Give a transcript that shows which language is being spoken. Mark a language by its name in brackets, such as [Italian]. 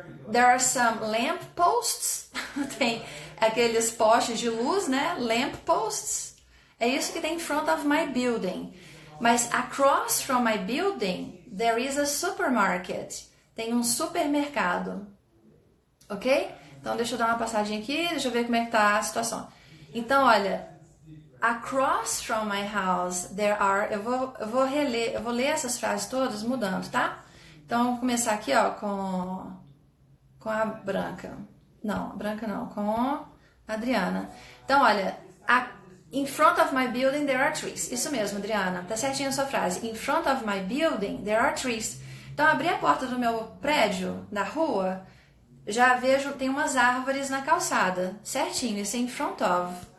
[English] There are some lamp posts. [Portuguese] Tem aqueles postes de luz, né? [English] Lamp posts. [Portuguese] É isso que tem [English] in front of my building. Mas across from my building, there is a supermarket. [Portuguese] Tem um supermercado. Ok? Então, deixa eu dar uma passadinha aqui. Deixa eu ver como é que tá a situação. Então, olha. [English] Across from my house, there are... [Portuguese] Eu vou ler essas frases todas mudando, tá? Então, vamos começar aqui, ó, com a Branca. Não, a Branca não, com a Adriana. Então, olha, [English] in front of my building there are trees. [Portuguese] Isso mesmo, Adriana, tá certinho a sua frase. [English] In front of my building there are trees. [Portuguese] Então, abri a porta do meu prédio, da rua, já vejo, tem umas árvores na calçada. Certinho, isso é in front of.